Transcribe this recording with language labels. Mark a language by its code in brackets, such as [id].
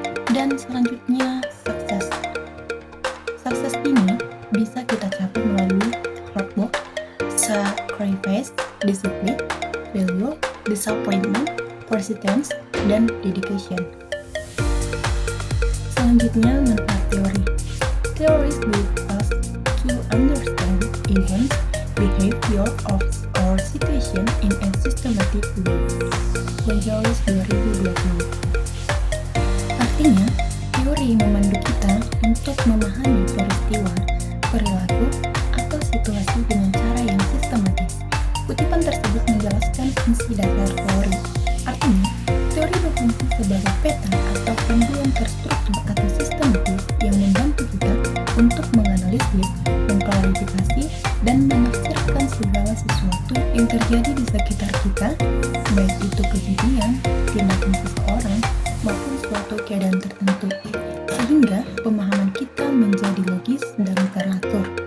[id] Dan selanjutnya, sukses. Sukses ini bisa kita capai melalui hard work, sacrifice, disiplin, failure, disappointment, persistence, dan dedication. Selanjutnya, manfaat teori. [en] Theories lead us to understand events, behavior, or situation in a systematic way. Gonzales 2020. [id] Artinya, teori memandu kita untuk memahami peristiwa, perilaku, atau situasi dengan cara yang sistematis. Kutipan tersebut menjelaskan fungsi dasar teori. Artinya, teori berfungsi sebagai peta atau panduan terstruktur atau sistematis yang membantu kita untuk menganalisis, mengklarifikasi, dan menafsirkan segala sesuatu yang terjadi di sekitar kita, baik itu kejadian, tindakan seseorang, maupun suatu keadaan tertentu, sehingga pemahaman kita menjadi logis dan teratur.